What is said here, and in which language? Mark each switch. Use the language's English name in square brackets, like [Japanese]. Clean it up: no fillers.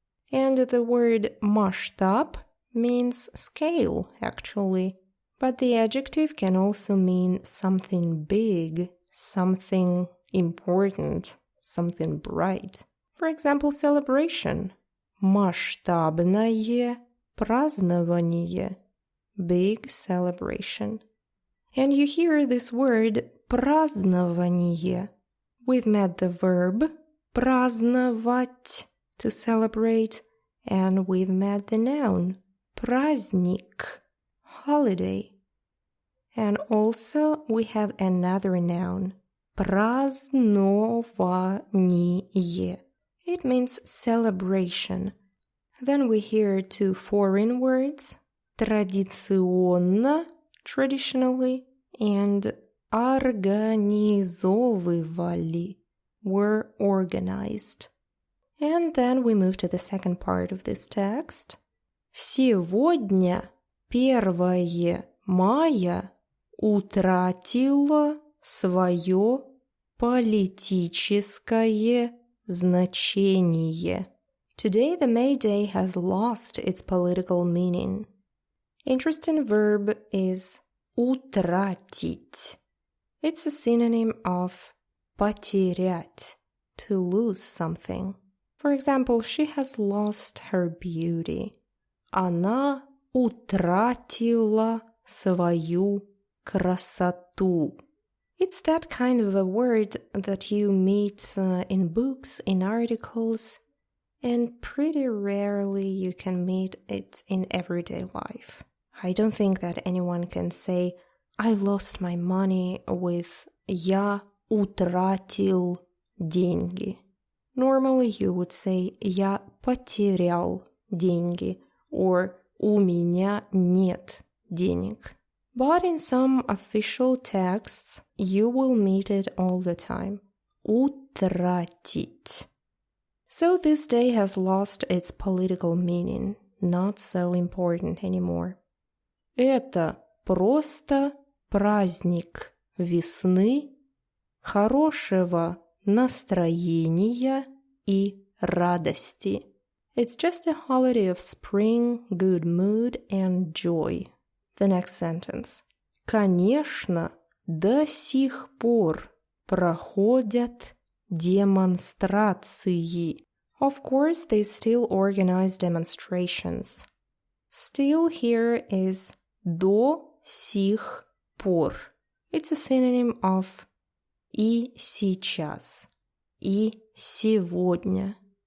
[English] And the word масштаб means scale, actually. But the adjective can also mean something big, something important, something bright. For example, celebration. [Russian] Масштабное празднование. [English] Big celebration. And you hear this word празднование. We've met the verb праздновать, to celebrate, and we've met the noun праздник, holiday. And also we have another noun празднование. It means celebration. Then we hear two foreign words, традиционно, traditionally, and организовывали, were organized. And then we move to the second part of this text. [Russian] Сегодня Первое мая утратило своё политическое значение. [English] Today the May Day has lost its political meaning. Interesting verb is утратить. It's a synonym of потерять, to lose something. For example, she has lost her beauty. [Russian] Она утратила свою красоту. [English] It's that kind of a word that you meet in books, in articles, and pretty rarely you can meet it in everyday life. I don't think that anyone can say, I lost my money with [Russian] я утратил деньги. [English] Normally you would say [Russian] я потерял деньги [English] or [Russian] у меня нет денег. [English] But in some official texts, you will meet it all the time. [Russian] Утратить. [English] So this day has lost its political meaning, not so important anymore. [Russian] Это просто праздник весны, хорошего настроения и радости. [English] It's just a holiday of spring, good mood and joy. The next sentence. [Russian] Конечно, до сих пор проходят демонстрации. [English] Of course, they still organize demonstrations. Still here is [Russian] до сих пор. [English] It's a synonym of [Russian] и сейчас, и сегодня.